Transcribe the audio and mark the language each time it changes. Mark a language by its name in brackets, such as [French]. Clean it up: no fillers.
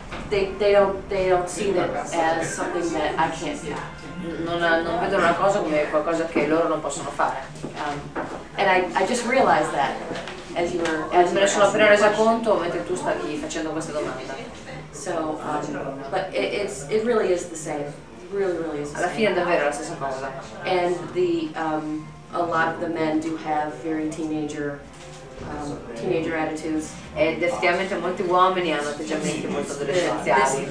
[English] They don't see that as something that I can't do. [Italian] Non vedono una cosa come qualcosa che loro non possono fare. [English] And I just realized that as you were [Italian] Me ne sono appena [English] asking [Italian] resa [English] the question. [Italian] conto mentre tu stavi facendo questa domanda. [English] So, but it really is the same. It really is the [Italian] Alla fine è [English] same. [Italian] davvero la stessa cosa. [English] And a lot of the men do have very teenager attitudes. [Italian] Ed effettivamente molti uomini hanno atteggiamenti molto adolescenziali.